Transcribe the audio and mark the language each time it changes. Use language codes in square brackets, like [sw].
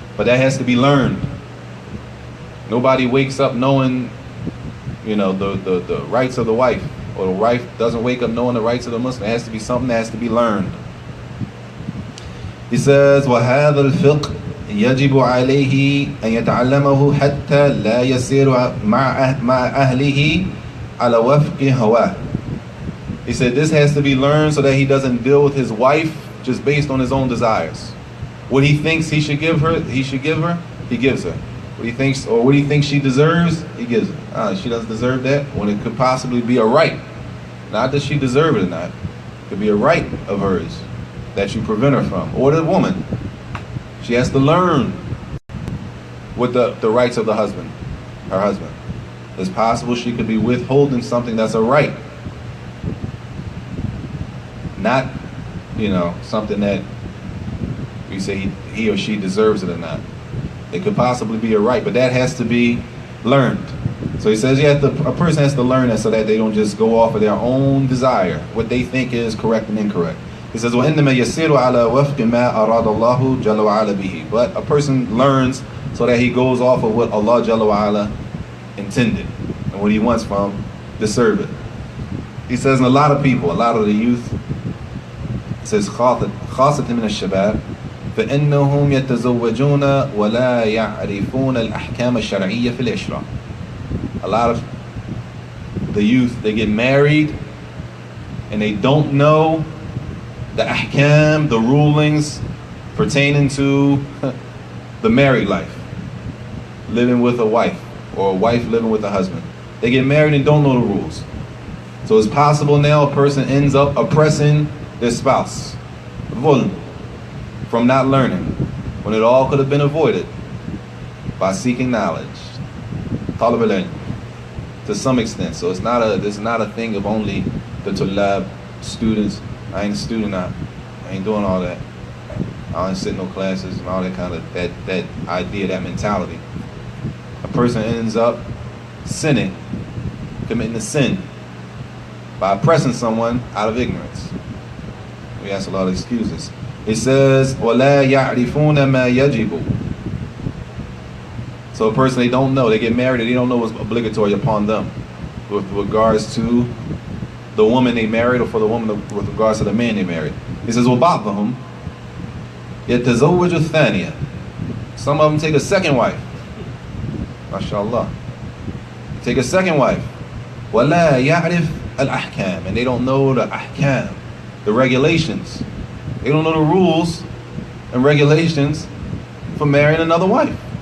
[en] But that has to be learned. Nobody wakes up knowing, the rights of the wife, or the wife doesn't wake up knowing the rights of the Muslim. It has to be something that has to be learned. He says, [ar] وَهَذَا الْفِقْهِ يجب عليه أن يتعلمه حتى لا يسير مع أهله على وفق هواه. [en] He said this has to be learned so that he doesn't deal with his wife just based on his own desires. What he thinks he should give her, he gives her. What he thinks she deserves, he gives her. She doesn't deserve that, when it could possibly be a right. Not that she deserves it or not. It could be a right of hers that you prevent her from. Or the woman. She has to learn what the rights of her husband. It's possible she could be withholding something that's a right. Not, something that you say he or she deserves it or not. It could possibly be a right, but that has to be learned. So he says a person has to learn that so that they don't just go off of their own desire, what they think is correct and incorrect. He says, [ar] وَإِنَّمَا يَسِيرُ عَلَى وَفْقِ مَا أَرَادَ اللَّهُ جَلَّ وَعَلَى بِهِ. [en] But a person learns so that he goes off of what Allah Jalla wa'ala intended and what he wants from the servant. He says, and a lot of the youth, it says, [ar] خاصة من الشباب فإنهم يتزوجون ولا يعرفون الأحكام الشرعية في العشرة. [en] A lot of the youth, they get married and they don't know the ahkam, the rulings pertaining to the married life, living with a wife, or a wife living with a husband. They get married and don't know the rules. So it's possible now a person ends up oppressing their spouse, from not learning, when it all could have been avoided by seeking knowledge, to some extent. So it's not a thing of only the tulab, students. I ain't a student, I ain't doing all that. I ain't sitting no classes and all that kind of that idea, that mentality. A person ends up sinning, committing a sin by oppressing someone out of ignorance. We ask a lot of excuses. It says, [ar] وَلَا يَعْرِفُونَ مَا يَجِبُ. [en] So a person they don't know, they get married and they don't know what's obligatory upon them with regards to the woman they married, or for the woman with regards to the man they married. He says, [ar] وَبَعْضُهُمْ يَتَزَوَّجُ الثَّانِيَةِ. [en] Some of them take a second wife. MashaAllah. Take a second wife. [ar] وَلَا يَعْرِفْ الْأَحْكَامِ. [en] And they don't know the ahkam, the regulations. They don't know the rules and regulations for marrying another wife.